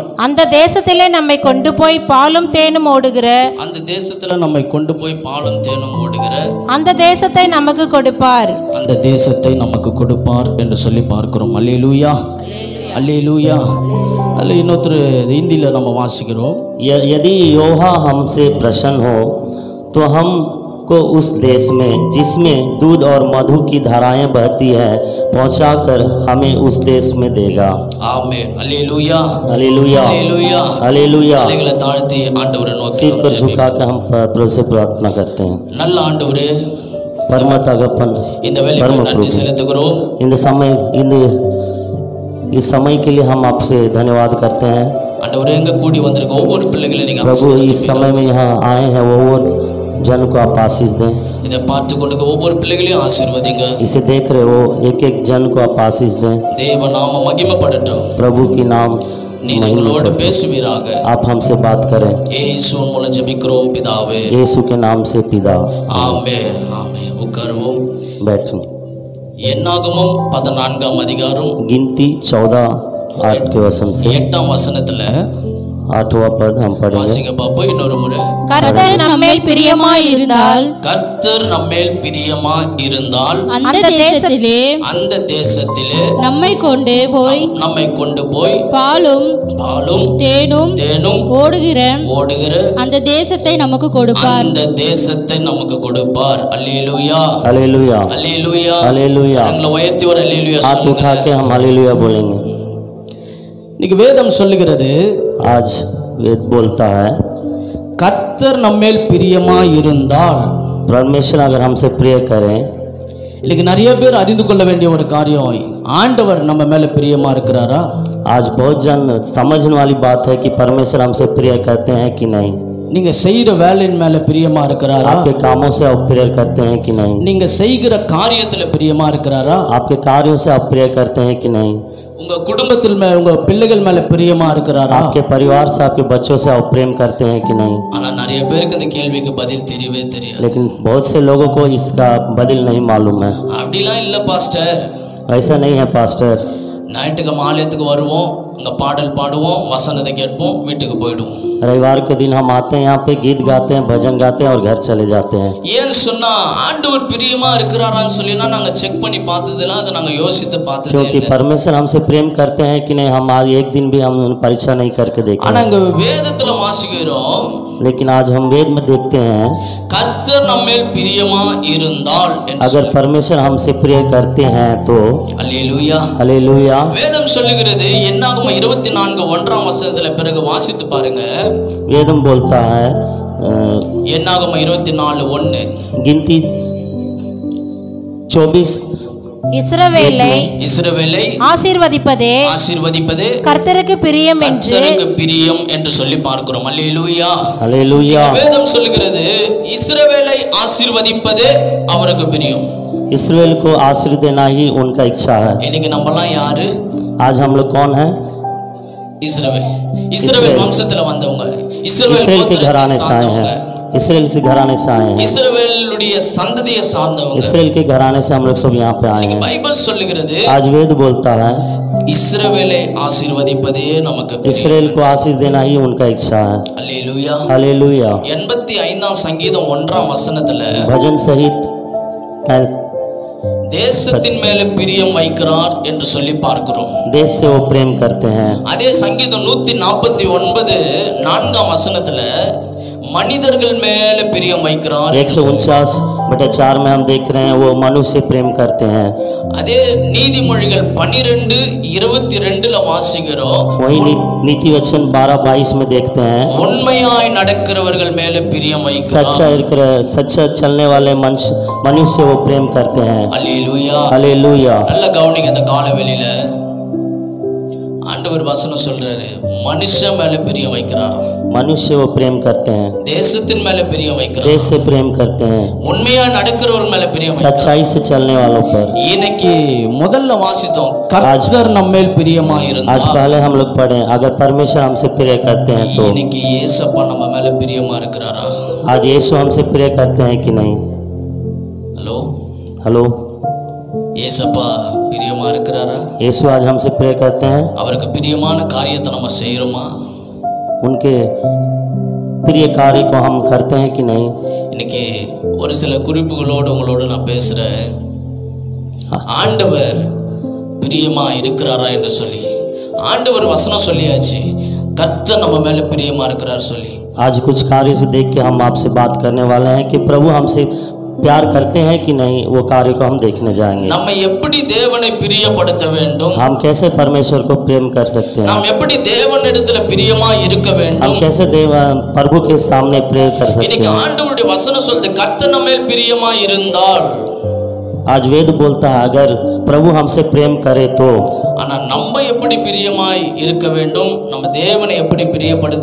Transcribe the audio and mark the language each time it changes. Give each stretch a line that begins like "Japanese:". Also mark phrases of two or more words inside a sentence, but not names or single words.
Tamil: அந்த தேசத்திலே நம்மை கொண்டு போய் பாலும் தேனும் ஓடுகிற, அந்த தேசத்தில் நம்மை கொண்டு போய் பாலும் தேனும் ஓடுகிற அந்த தேசத்தை நமக்கு கொடுப்பார், அந்த தேசத்தை நமக்கு கொடுப்பார் என்று சொல்லி பார்க்கிறோம். அல்லேலூயா, அல்லேலூயா. அல்ல இன்னொரு ஹிந்தியில் நம்ம வாசிக்கிறோம்.
Hindi: यदि यहोवा हमसे प्रसन्न हो तो हमको उस देश में जिसमें दूध और मधु की धाराएं बहती है पहुंचाकर हमें उस देश में देगा.
Tamil: ஆமென். அல்லேலூயா,
Hindi: हालेलुया,
Tamil: அல்லேலூயா.
Hindi: हालेलुया.
Tamil: தலைகளை தாழ்த்தி ஆண்டவரை நோக்கி
Hindi: सिर को
Tamil: நாம்
Hindi: झुका
Tamil: ஜெபிப்போம்.
Hindi: कर हम प्रभु से प्रार्थना करते हैं.
Tamil: நல்ல ஆண்டவரே,
Hindi: परम तगपन
Tamil: இந்த வேலைக்கு நன்றி செலுத்துகிறோம்.
Hindi: इस समय के लिए हम आपसे धन्यवाद करते हैं.
Tamil: ஆண்டவரே, எங்க கூடி வந்திருக்க ஒவ்வொரு பிள்ளைகளையும் நீங்க
Hindi: प्रभु इस
Tamil: ஆசீர்வதிப்பீங்க.
Hindi: समय में यहाँ आए हैं वो जन को आप आशीष दें.
Tamil: இதை பார்த்து கொண்டு ஒவ்வொரு பிள்ளைகளையும் ஆசீர்வதிங்க.
Hindi: इसे देख रहे हो एक एक जन को आप आशीष दें.
Tamil: தேவ நாம மகிமைப்படட்டும்.
Hindi: प्रभु की नाम
Tamil: நீர் எங்களோடு பேசுவீராக.
Hindi: आप हमसे बात करें.
Tamil: இயேசுவின் மூலம் ஜெபிக்கிறோம் பிதாவே.
Hindi: यीशु के नाम से पिता.
Tamil: ஆமென், ஆமென். உட்காருவோம்.
Hindi: बैठो.
Tamil: என்னாகமம் 14ஆம் அதிகாரம்
Hindi: गिनती 14:8 के वचन से
Tamil: 8ஆம் வசனத்துல
Hindi: 8वां पद हम पढ़ेंगे.
Tamil: வாசிங்க பாப்போம் இன்னொரு முறை. கர்த்தர் நம்மேல் பிரியமாய் இருந்தால், கர்த்தர் நம்மேல் பிரியமா இருந்தால், அந்த தேசத்திலே அந்த தேசத்திலே நம்மை கொண்டு போய் பாலும் தேனும் ஓடுகிற ஓடுகிற அந்த தேசத்தை நமக்கு கொடுப்பார். அந்த தேசத்தை நமக்கு கொடுப்பார். அல்லேலூயா,
Hindi: हालेलुया,
Tamil: அல்லேலூயா.
Hindi: हालेलुया.
Tamil: எங்களை உயர்த்தி ஒரு அல்லேலூயா
Hindi: हाथ उठा
Tamil: சொல்லுங்க.
Hindi: के हम हालेलुया बोलेंगे.
Tamil: இன்னைக்கு வேதம் சொல்லுகிறது,
Hindi: आज वेद बोलता है
Tamil: கர்த்தர் நம்மேல் பிரியமாய் இருந்தால்.
Hindi: परमेश्वर अगर हमसे प्रिय करें.
Tamil: இன்னைக்கு நிறைய பேர் அறிந்து கொள்ள வேண்டிய ஒரு காரியம், ஆண்டவர் நம்ம மேல பிரியமா இருக்கிறாரா?
Hindi: आज बहुत जन समझने वाली बात है कि परमेश्वर हमसे प्रिय करते हैं कि नहीं.
Tamil: நீங்க செய்யற வேலையின் மேல பிரியமா இருக்கிறாரா?
Hindi: आपके कामों से आप प्रिय करते हैं कि नहीं.
Tamil: நீங்க செய்கிற காரியத்துல பிரியமா இருக்கிறாரா?
Hindi: आपके कार्यों से आप प्रिय करते हैं कि नहीं.
Tamil: உங்க குடும்பத்தில் உங்க பிள்ளைகள் மேல பிரியமா இருக்கிறாரா?
Hindi: आपके परिवार से आपके बच्चों से आप प्रेम करते हैं कि नहीं.
Tamil: ஆனா நிறைய பேருக்கு இந்த கேள்விக்கு பதில் தெரியவே தெரியாது.
Hindi: लेकिन बहुत से लोगों को इसका बदल नहीं मालूम है.
Tamil: அப்படிலாம் இல்ல பாஸ்டர்.
Hindi: ऐसा नहीं है पास्टर.
Tamil: ஞாயிற்றுக்கிழமை ஆலயத்துக்கு வருவோம், அங்க பாடல் பாடுவோம், வசனத்தை கேட்போம், வீட்டுக்கு போயிடுவோம்.
Hindi: रविवार के दिन हम आते हैं यहाँ पे, गीत गाते हैं, भजन गाते हैं और घर चले जाते हैं.
Tamil: ஏன் சொன்னா ஆண்டவர் பிரியமா இருக்கிறாரான்னு சொல்லினா நாங்க செக் பண்ணி பார்த்ததில்ல, அதை நாங்க யோசித்து பார்த்ததே
Hindi: क्योंकि
Tamil: இல்லை.
Hindi: परमेश्वर हमसे प्रेम करते हैं कि नहीं, हम आज एक दिन भी हम परीक्षा नहीं करके देखे.
Tamil: ஆனா இங்க வேதத்துல வாசிக்கிறோம்,
Hindi: लेकिन आज हम वेद में देखते हैं
Tamil: கர்த்தர் நம்மேல் பிரியமா இருந்தால் என்று
Hindi: अगर परमेश्वर हमसे प्रिय करते हैं तो
Tamil: அல்லேலூயா.
Hindi: हालेलुया.
Tamil: வேதம் சொல்லுகிறது, என்னாகமம் 24:1 வசனத்துல பிறகு வாசித்து பாருங்க.
Hindi: वेदम बोलता है
Tamil: என்னாகமம் 24:1
Hindi: गिनती 24
Tamil: இஸ்ரவேலை ஆசீர்வதிப்பதே கர்த்தருக்கு பிரியம் என்று சொல்லி பார்க்கிறோம். அல்லேலூயா,
Hindi: हालेलुया.
Tamil: வேதம் சொல்லுகிறது, இஸ்ரவேலை ஆசீர்வதிப்பதே அவருக்கு பிரியம்.
Hindi: इस्राएल को आशीर्वाद देना ही उनका इच्छा है.
Tamil: இன்னைக்கு நம்மலாம் யாரு?
Hindi: आज हम लोग कौन है?
Tamil: இஸ்ரவேல் வம்சத்துல வந்தவங்க,
Hindi: इस्राएल के घराने से आए हैं. इस्राएल के घराने से आए हैं.
Tamil: இஸ்ரவேலுடைய சந்ததியை சார்ந்தவங்க.
Hindi: इस्राएल के घराने से हम लोग सब यहाँ पे आए हैं.
Tamil: பைபிள் சொல்லுகிறது,
Hindi: आज वेद बोलता है
Tamil: இஸ்ரவேலை ஆசீர்வதிப்பதே நமக்கு பிரியம்.
Hindi: इस्राएल को आशीष देना ही उनका इच्छा है.
Tamil: அல்லேலூயா.
Hindi: हालेलुया.
Tamil: 85ஆம் சங்கீதம் 1ஆம் வசனத்துல
Hindi: भजन सहित
Tamil: தேசத்தின் மேல பிரியம் வைக்கிறார் என்று சொல்லி பார்க்கிறோம்.
Hindi: देश से वो प्रेम करते हैं.
Tamil: அதே சங்கீதம் 149 4ஆம் வசனத்துல மனிதர்கள் மேல பிரியம் வைக்கிறார்.
Hindi: 149/4 में हम देख रहे हैं वो मनुष्य से प्रेम करते हैं।
Tamil: அதே நீதிமொழிகள் 12:22ல வாசிக்கிறோம்.
Hindi: वही नीति वचन 12:22 में देखते हैं
Tamil: உண்மையாய் நடக்கிறவர்கள் மேல பிரியம் வைக்கிறார்.
Hindi: सच्चा चलने वाले मनुष्य वो प्रेम करते हैं।
Tamil: அல்லேலூயா.
Hindi: हालेलुया।
Tamil: நல்ல கவனிங்க, இந்த காலவெளியில ஆண்டவர் வசனம் சொல்றாரு, மனுஷன் மேல பிரியம் வைக்கிறார்.
Hindi: मनुष्य वो प्रेम करते हैं,
Tamil: தேசத்தின் மேல பிரியம் வைக்கிறார்.
Hindi: देश से प्रेम करते हैं,
Tamil: உண்மையா நடக்கிறவர் மேல பிரியம் வைக்கிறார்.
Hindi: सच्चाई से चलने वालों पर।
Tamil: இன்னைக்கு முதல்ல வாசித்தோம், கர்த்தர் நம்மேல் பிரியமா
Hindi: आज
Tamil: இருந்தார்.
Hindi: पहले हम लोग पढ़े अगर परमेश्वर हमसे प्रिय करते हैं तो
Tamil: இன்னைக்கு இயேசப்பா நம்ம மேல பிரியமா இருக்கிறாரா?
Hindi: आज यीशु हमसे प्रिय करते हैं कि नहीं?
Tamil: ஹலோ
Hindi: हेलो,
Tamil: இயேசப்பா பிரியமா இருக்கிறாரா?
Hindi: यीशु आज हमसे प्रिय करते हैं?
Tamil: அவருக்கு பிரியமான காரியத்தை நம்ம செய்யறோமா?
Hindi: उनके प्रिय कार्य को हम करते हैं कि नहीं?
Tamil: இன்னைக்கு ஒரு சில குறிப்புகளோடு உங்களோட நான் பேசுறேன். ஆண்டவர் பிரியமா இருக்கிறாரா என்று சொல்லி ஆண்டவர் வசனம் சொல்லியாச்சு, கர்த்தர் நம்ம மேல பிரியமா இருக்கிறார் சொல்லி.
Hindi: आज कुछ कार्य से देख के हम आपसे बात करने वाले हैं कि प्रभु हमसे प्यार करते हैं कि नहीं, वो कार्य को हम देखने जाएंगे।
Tamil: நம்ம எப்படி தேவனை பிரியப்படுத்த வேண்டும்,
Hindi: हम कैसे परमेश्वर को प्रेम कर सकते हैं,
Tamil: நாம் எப்படி தேவனிடத்துல பிரியமா இருக்க
Hindi: हम
Tamil: வேண்டும்.
Hindi: कैसे प्रभु के सामने प्रेम कर सकते
Tamil: இன்னைக்கு
Hindi: हैं।
Tamil: ஆண்டவருடைய வசனம் சொல்லுது, கர்த்தர் நம்ம மேல் பிரியமா இருந்தால்,
Hindi: आज वेद बोलता है अगर प्रभु हमसे प्रेम करे तो,
Tamil: ஆனா நம்ம எப்படி பிரியமாய் இருக்க வேண்டும், நம்ம தேவனை எப்படி பிரியப்படுத்த